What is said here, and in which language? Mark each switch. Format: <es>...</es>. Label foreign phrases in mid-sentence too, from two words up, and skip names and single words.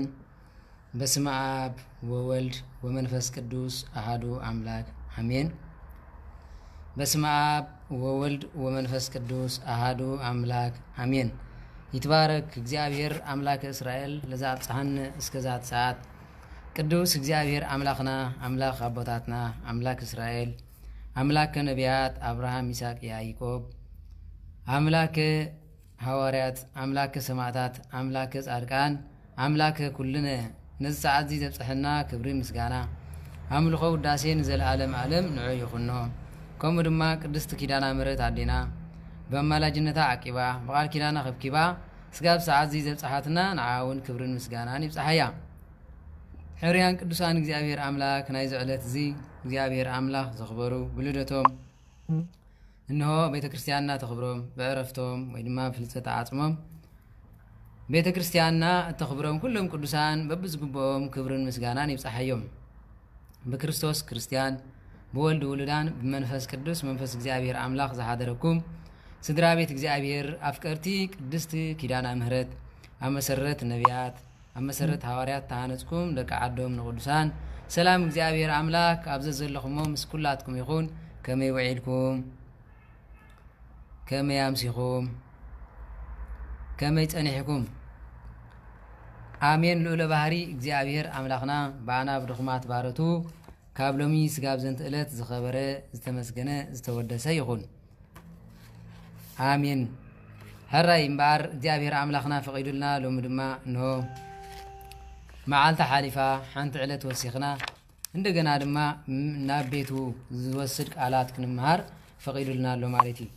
<gez>በስመ አብ ወወልድ ወመንፈስ ቅዱስ አሐዱ አምላክ አሜን። በስመ አብ ወወልድ ወመንፈስ ቅዱስ አሐዱ አምላክ አሜን። ይትባረክ እግዚአብሔር አምላክ እስራኤል ለዛብጽሐነ እስከዛት ሰዓት። ቅዱስ እግዚአብሔር አምላክና አምላክ</gez> <ti>አቦታትና አምላክ እስራኤል አምላክ ነቢያት አብርሃም ይስሐቅ ያዕቆብ አምላክ ሐዋርያት አምላክ ሰማዕታት አምላክ ጻድቃን አምላክ ኩልነ ነዝሰዓት ዘብጽሕና ክብሪ ምስጋና አምልኾ ውዳሴን ዘለዓለም ዓለም ንዑ ይኹኖ። ከምኡ ድማ ቅድስት ኪዳነ ምሕረት አዴና በአማላጅነታ አቂባ በቃል ኪዳና ከብኪባ ስጋብ ሰዓት ዘብጽሓትና ንዓውን ክብርን ምስጋናን ይብጽሐያ። ሕርያን ቅዱሳን እግዚአብሔር አምላክ ናይ ዝዕለት እዚ እግዚአብሔር አምላክ ዘኽበሩ ብልደቶም እነሆ ቤተ ክርስቲያንና ተኽብሮም በዕረፍቶም ወይ ድማ ፍልሰት ዓጽሞም ቤተ ክርስቲያንና ተኽብሮም ኩሎም ቅዱሳን በብዝግብኦም ክብርን ምስጋናን ይብጽሐዮም። በክርስቶስ ክርስቲያን በወልድ ውሉዳን በመንፈስ ቅዱስ መንፈስ እግዚአብሔር አምላክ ዝሓደረኩም ስድራ ቤት እግዚአብሔር አፍቀርቲ ቅድስት ኪዳነ ምሕረት አመሰረት ነቢያት አመሰረት ሐዋርያት ተሃነጽኩም ደቂ ዓዶም ንቅዱሳን ሰላም እግዚአብሔር አምላክ አብዘ ዘለኹሞም ምስ ኩላትኩም ይኹን። ከመይ ውዒልኩም كما يمسخوم كما يتنحكم آمين لولا بحري እግዚአብሔር አምላክና ባና ብድኹማት ባረቱ ካብሎሚ ስጋብ ዘንት እለት ዝኸበረ ዝተመስገነ ዝተወደሰ ይኹን አሜን። ሕራይ እምበር እግዚአብሔር አምላክና ፈቂዱልና ሎሚ ድማ እንሆ መዓልታ ሓሊፋ ሓንቲ ዕለት ወሲኽና እንደገና ድማ ናብ ቤቱ ዝወስድ ቃላት ክንምሃር ፈቂዱልና ሎ ማለት እዩ።</ti>